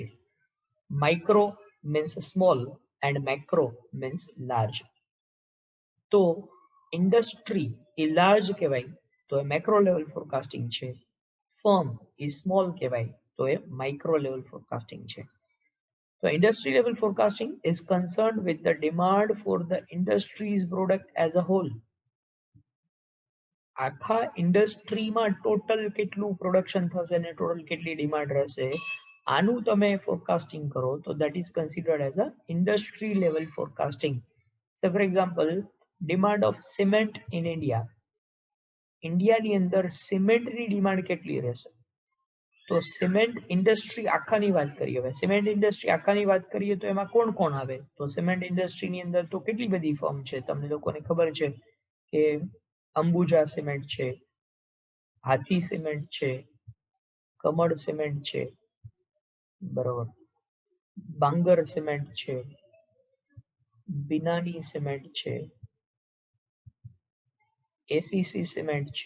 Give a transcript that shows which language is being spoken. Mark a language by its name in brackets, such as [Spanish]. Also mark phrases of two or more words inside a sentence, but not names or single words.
[English] micro means small and macro means large. [Gujarati] તો ઇન્ડસ્ટ્રી એ લાર્જ કહેવાય તો એ [English] macro level forecasting [Gujarati] છે, ફર્મ એ સ્મોલ કહેવાય તો એ [English] micro level forecasting [Gujarati] છે. [English] તો industry level forecasting is concerned with the demand for the industry's product as a whole. [Gujarati] આખા ઇન્ડસ્ટ્રીમાં ટોટલ કેટલું પ્રોડક્શન થશે ને ટોટલ કેટલી ડિમાન્ડ રહેશે, આનું તમે ફોરકાસ્ટિંગ કરો તો [English] that is considered as a industry level forecasting. So for example, demand of cement in India. [Gujarati] ઇન્ડિયાની અંદર સિમેન્ટની ડિમાન્ડ કેટલી રહેશે? તો [English] cement industry [Gujarati] આખાની વાત કરીએ. હવે [English] cement industry [Gujarati] આખાની વાત કરીએ તો એમાં કોણ કોણ આવે? તો [English] cement industry [Gujarati] અંદર તો કેટલી બધી ફર્મ છે, તમને લોકોને ખબર છે કે અંબુજા સિમેન્ટ છે, હાથી સિમેન્ટ છે, કમળ સિમેન્ટ છે, બરોબર, બાંગર સિમેન્ટ છે, બિનાની સિમેન્ટ છે, એસીસી સિમેન્ટ છે.